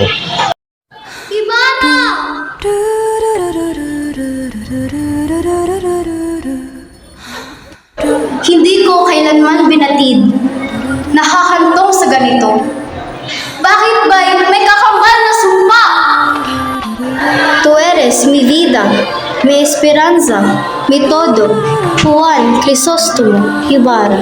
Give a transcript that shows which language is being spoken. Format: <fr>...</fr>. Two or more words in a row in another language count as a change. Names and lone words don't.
<tl>Ibarra! Hindi ko kailanman binatid. Nakahantong sa ganito. Bakit ba'y may kakambal na sumpa?</tl> <es>Tu eres mi vida, mi esperanza, mi todo, Juan Crisostomo Ibarra.</es>